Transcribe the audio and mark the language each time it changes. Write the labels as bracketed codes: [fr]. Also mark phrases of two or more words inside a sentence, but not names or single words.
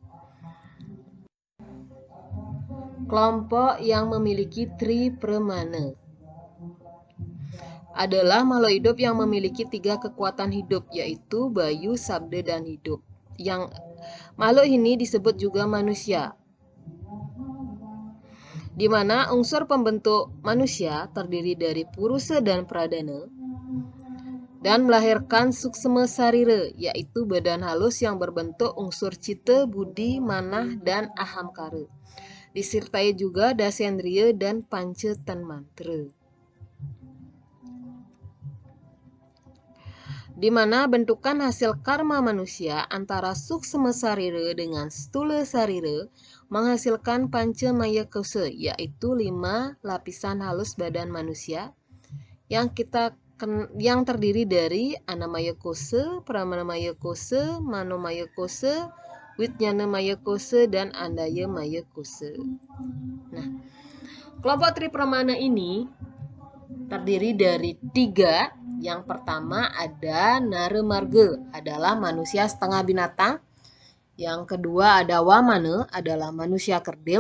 [id] Kelompok yang memiliki tripramana adalah makhluk hidup yang memiliki 3 kekuatan hidup, yaitu bayu, sabda, dan hidup. Yang makhluk ini disebut juga manusia, di mana unsur pembentuk manusia terdiri dari purusa dan pradana dan melahirkan suksma sarira, yaitu badan halus yang berbentuk unsur cita, budi, manah, dan ahamkara. Disertai juga dasendriya dan panca tanmatra. di mana bentukan hasil karma manusia antara suksma sarira dengan stula sarira menghasilkan panca maya kosa, yaitu 5 lapisan halus badan manusia yang terdiri dari anamaya kosa, pramana kosa, manomaya kosa, wijnana maya kosa, dan andaya maya kosa. Nah, kelompok tripramana ini terdiri dari 3. Yang pertama ada Naremarga, adalah manusia setengah binatang. Yang kedua ada Wamana, adalah manusia kerdil.